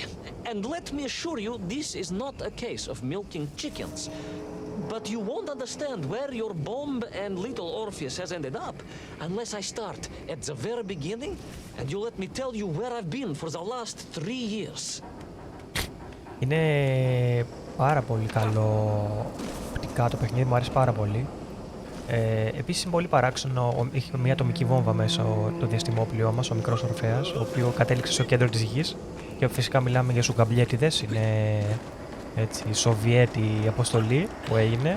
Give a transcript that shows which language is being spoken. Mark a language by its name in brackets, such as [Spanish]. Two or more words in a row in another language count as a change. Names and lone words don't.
[English] And let me assure you, this is not a case of milking chickens. But you won't understand where your bomb and little Orpheus has ended up unless I start at the very beginning and you let me tell you where I've been for the last 3 years. [Greek] Είναι πάρα πολύ καλό οπτικά το παιχνίδι, μου αρέσει πάρα πολύ. Επίσης είναι πολύ παράξενο, έχει μια ατομική βόμβα μέσα το διαστημόπλοιό μας, ο μικρός Ορφέας, ο οποίος κατέληξε στο κέντρο της γης και φυσικά μιλάμε για σουγκαμπλιέτιδες, είναι έτσι Σοβιέτη αποστολή που έγινε.